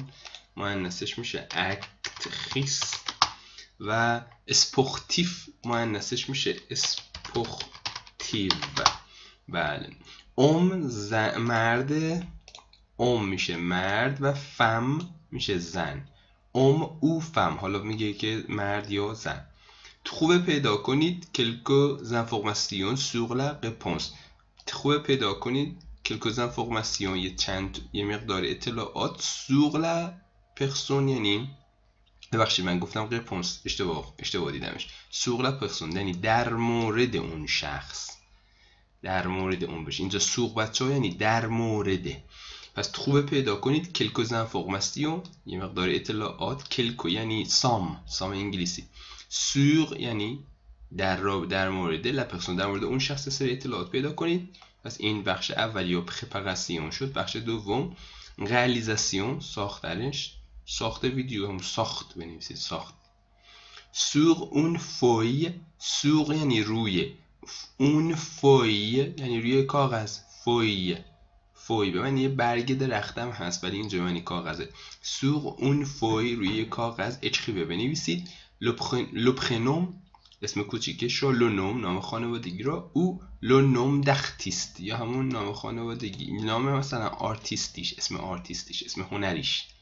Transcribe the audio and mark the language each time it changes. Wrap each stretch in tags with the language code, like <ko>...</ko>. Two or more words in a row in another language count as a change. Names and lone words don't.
<fa>مؤنثش میشه اکتریس و اسپورتیف مؤنثش میشه اسپورتیو. بله. مرد، میشه مرد و فم میشه زن.</fa> <fr>ou femme,</fr> <fa>حالا میگه که مرد یا زن. خوبه پیدا کنید</fa> <fr>quelques informations sur la réponse.</fr> <fa>خوبه پیدا کنید</fa> <fr>quelques informations</fr> <fa>یه مقدار اطلاعات</fa> <fr>sur la personne،</fr> <fa>یعنی ببخشید من گفتم réponse، اشتباه دیدمش.</fa> <fr>sur la personne</fr> <fa>یعنی در مورد اون شخص، در مورد اون بشه. اینجا سوق بچه‌ها یعنی در مورد. پس خوبه پیدا کنید</fa> <fr>quelques informations</fr> <fa>یه مقدار اطلاعات. quelques یعنی some انگلیسی. sur یعنی در مورد</fa> <fr>la personne،</fr> <fa>در مورد اون شخص سری اطلاعات پیدا کنید. پس این بخش اول یا préparation شد. بخش دوم réalisation، ساخت ویدیو، هم ساخت بنویسید، ساخت.</fa> <fr>sur une feuille،</fr> <fa>sur یعنی روی،</fa> <fr>une feuille</fr> <fa>یعنی روی کاغذ. فوی به معنی برگ درختم هست ولی اینجا معنی کاغذه.</fa> <fr>sur une feuille</fr> <fa>روی کاغذ اچخیبه بنویسید.</fa> <fr>le prénom</fr> <fa>اسم کوچیکش رو،</fa> <fr>le nom</fr> <fa>نام خانوادگی رو،</fa> <fr>ou le nom d'artiste</fr> <fa>یا همون نام خانوادگی، نام مثلا آرتیستیش، اسم آرتیستیش، اسم هنریش.</fa>